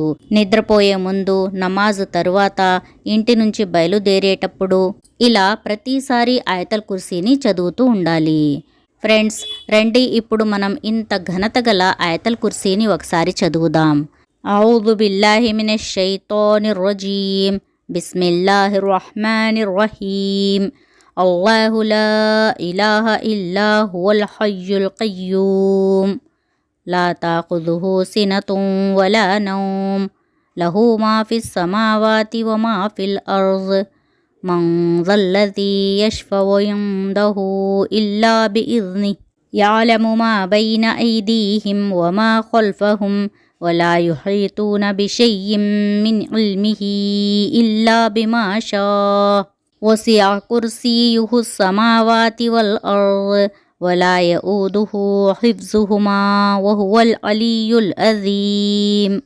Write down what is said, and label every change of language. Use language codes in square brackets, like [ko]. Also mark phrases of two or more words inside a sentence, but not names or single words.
[te] నిద్రపోయే ముందు, నమాజ్ తరువాత, ఇంటి నుంచి బయలుదేరేటప్పుడు ఇలా ప్రతిసారి ఆయతల్ కుర్సీని చదువుతూ ఉండాలి. ఫ్రెండ్స్, రండి ఇప్పుడు మనం ఇంత ఘనత గల ఆయతల్ కుర్సీని ఒకసారి చదువుదాం. [ar] أعوذ بالله من الشيطان الرجيم. بسم الله الرحمن الرحيم. الله لا إله إلا هو الحي القيوم لا تأخذه سنة ولا نوم له ما في السماوات وما في الأرض من ذا الذي يشفع عنده إلا بإذنه يعلم ما بين أيديهم وما خلفهم ولا يحيطون بشيء من علمه إلا بما شاء وسع كرسيه السماوات والأرض ولا يؤوده حفظهما وهو العلي العظيم.